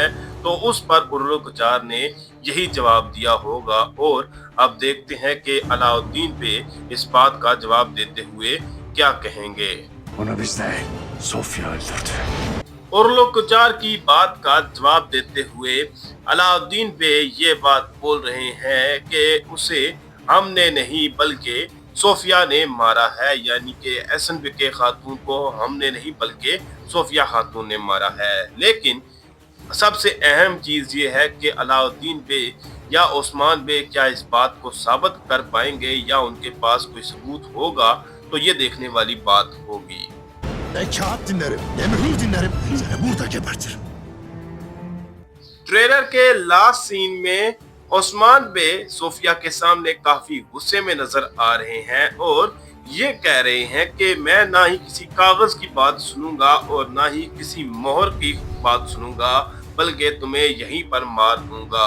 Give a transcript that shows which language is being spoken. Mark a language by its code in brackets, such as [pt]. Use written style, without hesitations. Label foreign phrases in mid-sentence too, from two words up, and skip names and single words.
[hi] तो उस पर उर्लू कुचार ने यही जवाब दिया होगा और अब देखते हैं कि अलाउद्दीन बे इस बात का जवाब देते हुए क्या कहेंगे। [tr] Onu biz değil, Sofya öldürdü. [hi] उर्लू कुचार की बात का जवाब देते हुए अलाउद्दीन बे ये बात बोल रहे हैं कि उसे हमने नहीं बल्कि सोफिया ने मारा है, यानी कि एसन बे के खातून को हमने नहीं बल्कि सोफिया खातून ने मारा है। लेकिन सबसे अहम चीज़ ये है कि अलाउद्दीन बे या ओस्मान बे क्या इस बात को साबित कर पाएंगे या उनके पास कोई सबूत होगा, तो ये देखने वाली बात होगी। [tr] Ne kağıt dinlerim, ne mühür dinlerim. Seni burada gebertirim. [hi] ट्रेलर के [en] last scene [hi] में ओस्मान बे सोफिया के सामने काफी गुस्से में नजर आ रहे हैं और ये कह रहे हैं कि मैं ना ही किसी कागज की बात सुनूंगा और ना ही किसी मोहर की बात सुनूंगा, बल्कि तुम्हें यहीं पर मार दूंगा।